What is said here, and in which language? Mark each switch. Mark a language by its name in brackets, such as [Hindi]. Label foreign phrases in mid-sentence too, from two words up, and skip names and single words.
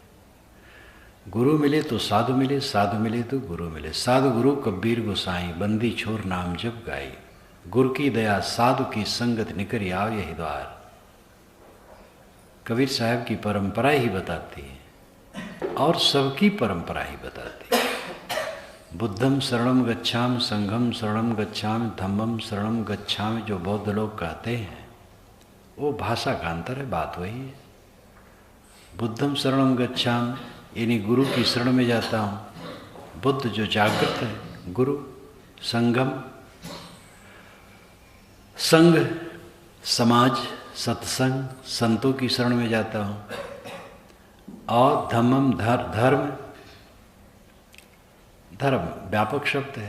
[Hindi] गुरु मिले तो साधु मिले, साधु मिले तो गुरु मिले। साधु गुरु कबीर गोसाई, बंदी छोर नाम जप गाई। गुरु की दया साधु की संगत निकरी आओ यही द्वार। कबीर साहब की परंपरा ही बताती है और सबकी परंपरा ही बताती है। [Pali] बुद्धम शरणम गच्छामि, संघम शरणम गच्छामि, धम्मम शरणम गच्छामि, [Hindi] जो बौद्ध लोग कहते हैं वो भाषा का अंतर है, बात वही है। [Pali] बुद्धम शरणम गच्छामि [Hindi] यानी गुरु की शरण में जाता हूँ। बुद्ध जो जागृत है, गुरु। संगम, संघ, समाज, सत्संग, संतों की शरण में जाता हूँ। और धम्मम, धर्म, धर्म व्यापक शब्द है।